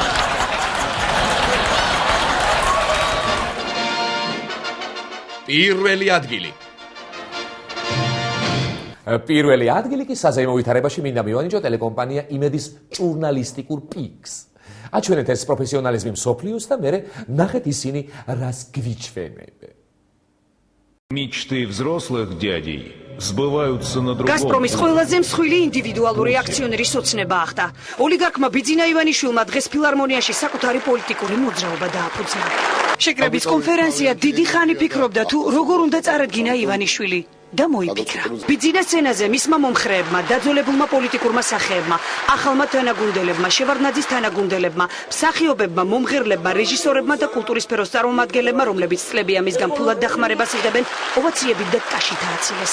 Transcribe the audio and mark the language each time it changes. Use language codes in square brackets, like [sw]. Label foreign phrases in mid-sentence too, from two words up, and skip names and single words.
[ka] პირველი ადგილი კი საზეიმო ვითარებაში მინდა მივანიჭო ტელეკომპანია იმედის ჟურნალისტიკურ პიკს. აჩვენეთ ეს პროფესიონალიზმი მსოფლიოს და მერე ნახეთ ისინი რას გვიჩვენებენ. [ru] Мечты взрослых дядей сбываются на другом. [ka] Газпромის ყველაზე მსხვილი ინდივიდუალური აქციონერი სოცნება ახდა. ოლიგარქმა ბიძინა ივანიშვილმა დღეს ფილარმონიაში საკუთარი პოლიტიკური მოძრაობა დააფუძნა. შეკრების კონფერენცია დიდი ხანი ფიქრობდა თუ როგორ უნდა წარადგინა ივანიშვილი. და მოიფიქრა. ბიძინას სცენაზე მისმა მომხრეებმა, დაძოლებულმა პოლიტიკურმა სახეებმა, ახალმა თანაგუნდელებმა, შევარდნაძის თანაგუნდელებმა, მსახიობებმა, მომღერლებმა, რეჟისორებმა და კულტურის სფეროს წარმომადგენლებმა, რომლებიც წლებია მისგან ფულად დახმარებას იღებენ, ოვაციებით და ტაშით ააცილეს.